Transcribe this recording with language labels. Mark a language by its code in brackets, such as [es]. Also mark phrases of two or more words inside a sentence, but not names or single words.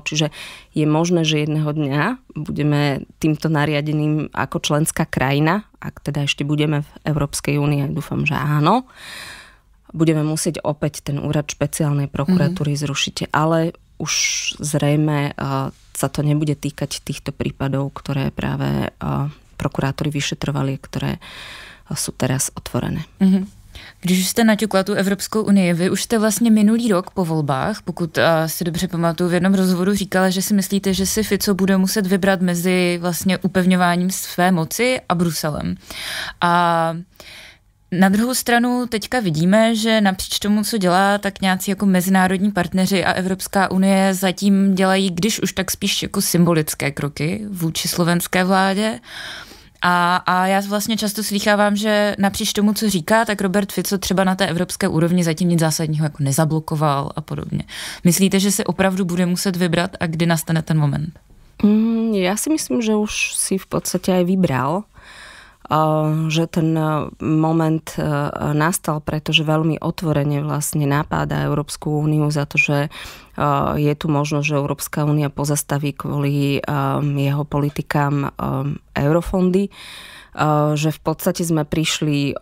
[sk] Čiže je možné, že jedného dňa budeme týmto nariadením ako členská krajina, ak teda ešte budeme v Európskej únii, dúfam, že áno, budeme musieť opäť ten úrad špeciálnej prokuratúry zrušiť. Ale už zrejme sa to nebude týkať týchto prípadov, ktoré práve prokurátori vyšetrovali, ktoré jsou teraz otvorené. [cs] Když jste naťukla tu Evropskou unii, vy už jste vlastně minulý rok po volbách, pokud si dobře pamatuju, v jednom rozhovoru říkala, že si myslíte, že si Fico bude muset vybrat mezi vlastně upevňováním své moci a Bruselem. A na druhou stranu teďka vidíme, že napříč tomu, co dělá, tak nějací jako mezinárodní partneři a Evropská unie zatím dělají, když už tak spíš jako symbolické kroky vůči slovenské vládě. A já vlastně často slýchávám, že napříč tomu, co říká, tak Robert Fico třeba na té evropské úrovni zatím nic zásadního jako nezablokoval a podobně. Myslíte, že si opravdu bude muset vybrat a kdy nastane ten moment? [sk] Ja si myslím, že už si v podstate aj vybral, že ten moment nastal, pretože veľmi otvorene vlastne napáda Európsku úniu za to, že je tu možnosť, že Európska únia pozastaví kvôli jeho politikám eurofondy, že v podstate sme prišli